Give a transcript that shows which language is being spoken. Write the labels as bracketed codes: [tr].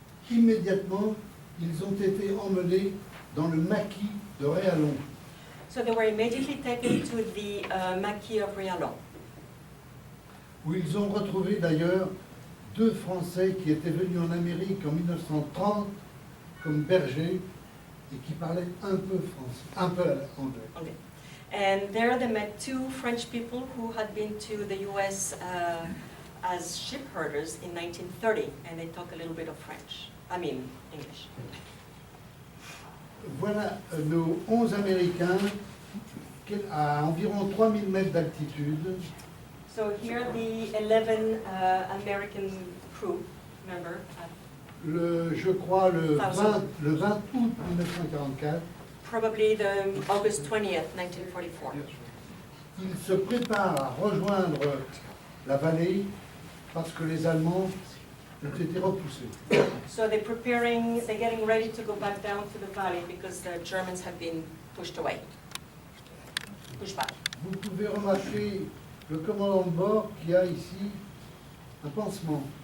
[fr] Immédiatement, ils ont été emmenés dans le maquis de Réalon. [en] So they were immediately taken to the Maquis of Rialon, [fr] Où ils ont retrouvé d'ailleurs deux Français qui étaient venus en Amérique en 1930 comme bergers et qui parlaient un peu français, un peu anglais. [en] Okay. And there they met two French people who had been to the US as sheep herders in 1930, and they talk a little bit of French. I mean, English. [fr] Voilà nos 11 Américains à environ 3000 mètres d'altitude. [en] So here are the 11 American crew member. [fr] Je crois le 20 [en] Thousand. [fr] août 1944. [en] Probably the August 20th, 1944. [fr] Ils se préparent à rejoindre la vallée parce que les Allemands ont été repoussés. [en] So they're getting ready to go back down to the valley because the Germans have been pushed away, pushed back. [fr] Vous pouvez remarquer le commandant de bord qui a ici un pansement.